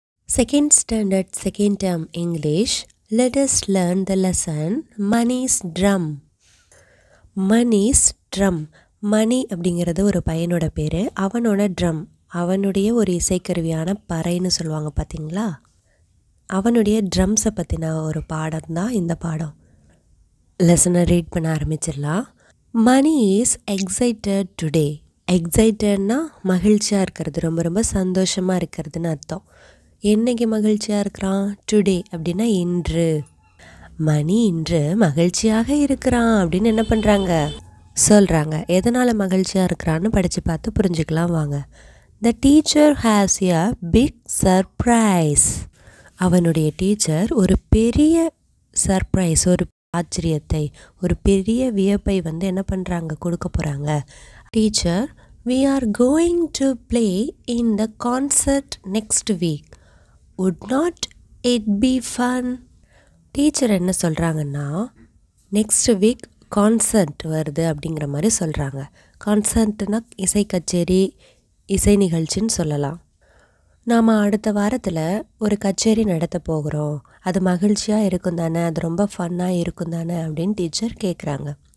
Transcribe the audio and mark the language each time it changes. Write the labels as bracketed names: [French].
[English] Second standard, second term English. Let us learn the lesson Money's Drum. [Tamil] Money's Drum. மணி அப்படிங்கிறது ஒரு பையனோட பேர். அவனோட ட்ரம், அவனுடைய ஒரு இசைக்கருவியான பறைன்னு சொல்லுவாங்க பார்த்தீங்களா, அவனுடைய ட்ரம்ஸை பற்றின ஒரு பாடம் தான் இந்த பாடம். லெசனை ரீட் பண்ண ஆரம்பிச்சிடலாம். Money [English] Is excited today. [Tamil] எக்ஸைட்டட்னா மகிழ்ச்சியாக இருக்கிறது, ரொம்ப ரொம்ப சந்தோஷமாக இருக்கிறதுன்னு அர்த்தம். என்னைக்கு மகிழ்ச்சியாக இருக்கிறான்? டுடே அப்படின்னா இன்று. மணி இன்று மகிழ்ச்சியாக இருக்கிறான் அப்படின்னு என்ன பண்ணுறாங்க, சொல்கிறாங்க. எதனால் மகிழ்ச்சியாக இருக்கிறான்னு படித்து பார்த்து புரிஞ்சுக்கலாம் வாங்க. [English] The teacher has a big surprise. [Tamil] அவனுடைய டீச்சர் ஒரு பெரிய சர்ப்ரைஸ், ஒரு ஆச்சரியத்தை, ஒரு பெரிய வியப்பை என்ன பண்ணுறாங்க, கொடுக்க போகிறாங்க. [English] Teacher, we are going to play in the concert next week. Would not it be fun? [Tamil] Teacher என்ன சொல்கிறாங்கன்னா, நெக்ஸ்ட் வீக் கான்சர்ட் வருது அப்படிங்கிற மாதிரி சொல்கிறாங்க. கான்சர்ட்னா இசை கச்சேரி, இசை நிகழ்ச்சின்னு சொல்லலாம். நாம் அடுத்த வாரத்தில் ஒரு கச்சேரி நடத்த போகிறோம், அது மகிழ்ச்சியாக இருக்கும் தானே, அது ரொம்ப ஃபன்னாக இருக்கும் தானே அப்படின்னு டீச்சர் கேட்குறாங்க.